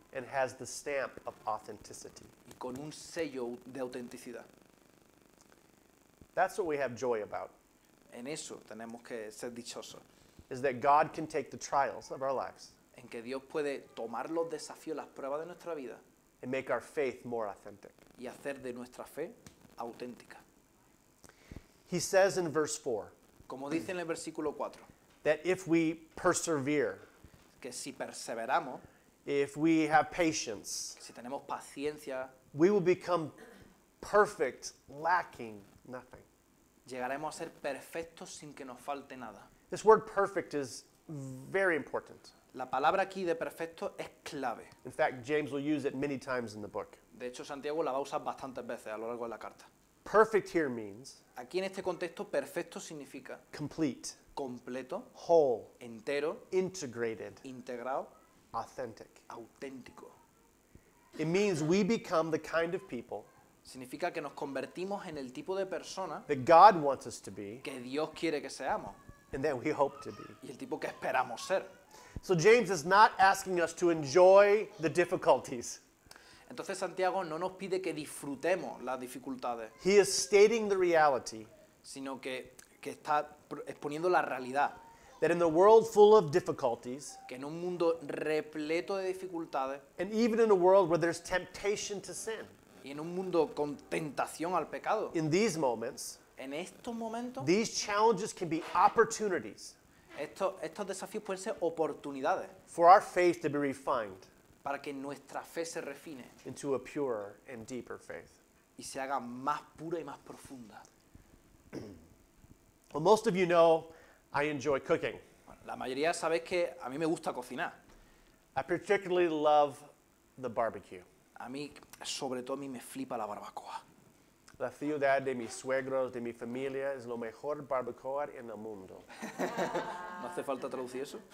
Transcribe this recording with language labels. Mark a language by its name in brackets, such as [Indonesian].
[English] and has the stamp of authenticity. [Spanish] y con un sello de autenticidad. [English] That's what we have joy about, [Spanish] En eso tenemos que ser dichosos. [English] is that God can take the trials of our lives [Spanish] En que Dios puede tomar los desafíos, las pruebas de nuestra vida [English] and make our faith more authentic. [Spanish] y hacer de nuestra fe auténtica. [English] He says in verse 4 [Spanish] Como dice en el versículo 4, [English] that if we persevere, [Spanish] que si perseveramos, [English] if we have patience, [Spanish] si tenemos paciencia, [English] we will become perfect, lacking nothing. [Spanish] llegaremos a ser perfectos sin que nos falte nada. [English] This word perfect is very important. [Spanish] La palabra aquí de perfecto es clave. [English] In fact, James will use it many times in the book. [Spanish] De hecho, Santiago la va a usar bastantes veces a lo largo de la carta. [English] Perfect here means [Spanish] Aquí en este contexto, perfecto significa [English] complete, [Spanish] completo, [English] whole, [Spanish] entero, [English] integrated, [Spanish] integrado, [English] authentic. [Spanish] auténtico. [English] It means we become the kind of people [Spanish] Significa que nos convertimos en el tipo de persona [English] that God wants us to be [Spanish] que Dios quiere que seamos [English] and that we hope to be. [Spanish] y el tipo que esperamos ser. [English] So James is not asking us to enjoy the difficulties. [Spanish] Entonces Santiago no nos pide que disfrutemos las dificultades, [English] He is stating the reality [Spanish] sino que está exponiendo la realidad, [English] that in the world full of difficulties, [Spanish] que en un mundo repleto de dificultades [English] and even in a world where there's temptation to sin, [Spanish] y en un mundo con tentación al pecado, [English] in these moments, [Spanish] en estos momentos, [English] these challenges can be opportunities [Spanish] estos desafíos pueden ser oportunidades [English] for our faith to be refined [Spanish] para que nuestra fe se refine [English] into a purer and deeper faith. [Spanish] y se haga más pura y más profunda. [English] Well, most of you know I enjoy cooking. [Spanish] Bueno, la mayoría sabéis que a mí me gusta cocinar. [English] I particularly love the barbecue. [Spanish] A mí, sobre todo, a mí me flipa la barbacoa. La ciudad de mis suegros, de mi familia, es lo mejor barbacoa en el mundo. ¿No hace falta traducir eso?